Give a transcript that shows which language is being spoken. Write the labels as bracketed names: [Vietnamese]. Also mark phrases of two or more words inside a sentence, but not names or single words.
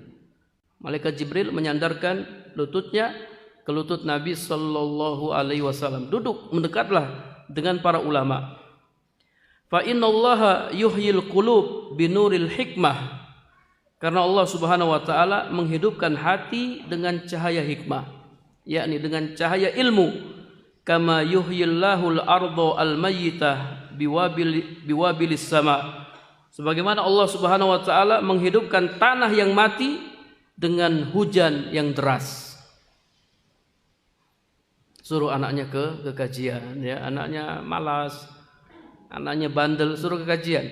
[Indonesian] Malaikat Jibril menyandarkan lututnya ke lutut Nabi [Arabic] صلى الله عليه وسلم. [Indonesian] Duduk, mendekatlah dengan para ulama. [Arabic] فإن الله يحيي القلوب بنور الحكمة. [Indonesian] Karena Allah [Arabic] سبحانه وتعالى [Indonesian] menghidupkan hati dengan cahaya hikmah, yakni dengan cahaya ilmu. [Arabic] كما يحيي الله الأرض الميتة بوابل السماء. [Indonesian] Sebagaimana Allah [Arabic] سبحانه وتعالى [Indonesian] menghidupkan tanah yang mati dengan hujan yang deras. Suruh anaknya ke kajian, ya, anaknya malas, anaknya bandel, suruh ke kajian.